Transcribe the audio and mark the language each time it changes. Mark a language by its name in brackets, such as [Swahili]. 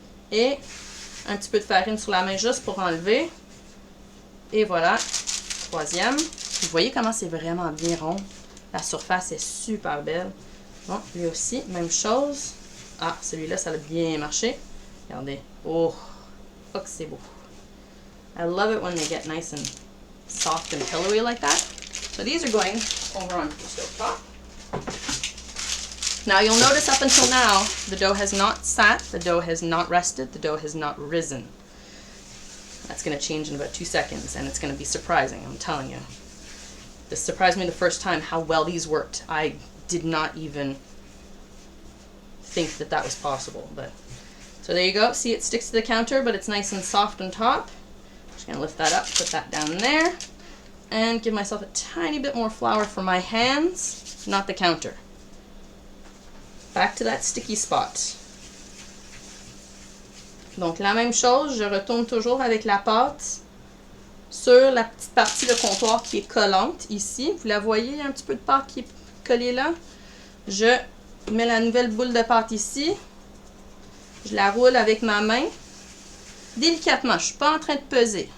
[French] Et un petit peu de farine sur la main juste pour enlever. Et voilà. Troisième. Vous voyez comment c'est vraiment bien rond. La surface est super belle. Bon, lui aussi, même chose. Ah, celui-là, ça a bien marché. Regardez. Oh, que c'est beau. [English] I love it when they get nice and soft and pillowy like that. So these are going over onto the stove top. Now you'll notice up until now, the dough has not sat, the dough has not rested, the dough has not risen. That's going to change in about 2 seconds, and it's going to be surprising, I'm telling you. This surprised me the first time how well these worked. I did not even think that that was possible. But so there you go. See, it sticks to the counter, but it's nice and soft on top. Just going to lift that up, put that down there, and give myself a tiny bit more flour for my hands, not the counter. Back to that sticky spot. [French] Donc la même chose, je retourne toujours avec la pâte sur la petite partie de comptoir qui est collante ici. Vous la voyez, il y a un petit peu de pâte qui est collée là. Je mets la nouvelle boule de pâte ici. Je la roule avec ma main. Délicatement, je ne suis pas en train de peser.